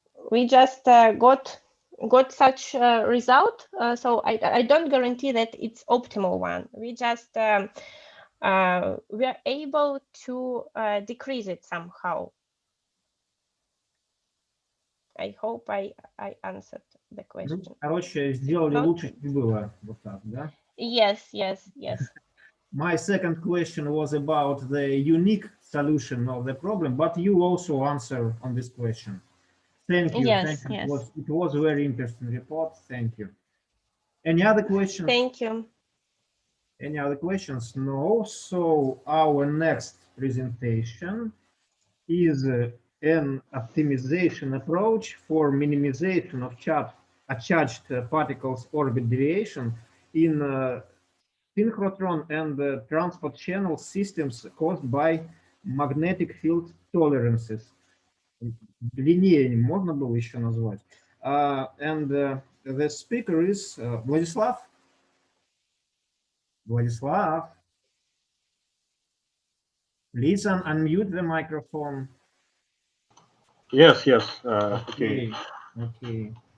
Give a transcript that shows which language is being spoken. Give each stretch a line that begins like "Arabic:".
English: We just got such a result, so I don't guarantee that it's optimal one. We just we're able to decrease it somehow. I hope I answered the question.
Russian: Короче, сделали лучше, чем было. Вот так, да?
English: Yes. My second question was about the unique solution of the problem, but you also answer on this question. Thank you. Yes, Thank you. yes. It was a very interesting report. Thank you. Any other questions? Thank you. Any other questions? No. So our next presentation is an optimization approach for minimization of charged particles orbit deviation in synchrotron and transport channel systems caused by magnetic field tolerances.
Russian: Длиннее можно было еще назвать.
English: And the speaker is Vladislav. Vladislav, please unmute the microphone. Yes. Okay. Okay.